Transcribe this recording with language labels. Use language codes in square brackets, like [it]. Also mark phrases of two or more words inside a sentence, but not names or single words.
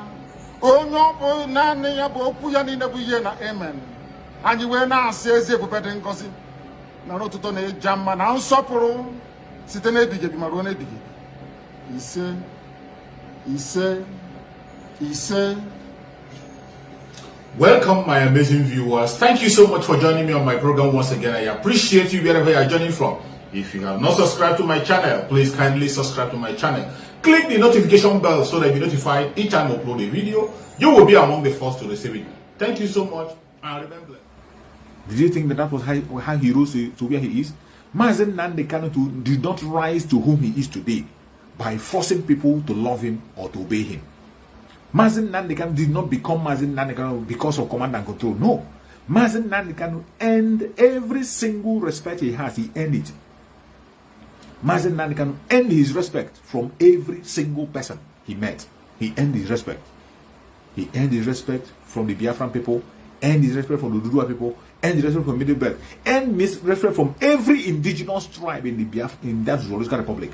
[ig] Onye ọ bụ naanị ya bụ okwu ya niile bụ ihe na amen. Anyị wee na-asị ezi ebube dị ngọzi na n'ụtụtụ na ịja mma na nsọpụrụ site n'ebighị ebi ma ruo n'ebighị ebi. Ise, ise, ise. [en] Welcome, my amazing viewers. Thank you so much for joining me on my program once again. I appreciate you wherever you are joining from. If you have not subscribed to my channel, please kindly subscribe to my channel. Click the notification bell so that you're notified each time I upload a video. You will be among the first to receive it. Thank you so much, and remember. Did you think that was how he rose to where he is? Mazi Nnamdi Kanu did not rise to whom he is today by forcing people to love him or to obey him. Mazi Nnamdi Kanu did not become Mazi Nnamdi Kanu because of command and control. No. Mazi Nnamdi Kanu earned every single respect he has. He earned it. Mazi Nnamdi Kanu earned his respect from every single person he met. He earned his respect. He earned his respect from the Biafran people, earned his respect from the Dudua people, earned his respect from Middle Belt, earned his respect from every indigenous tribe in that Zoological Republic.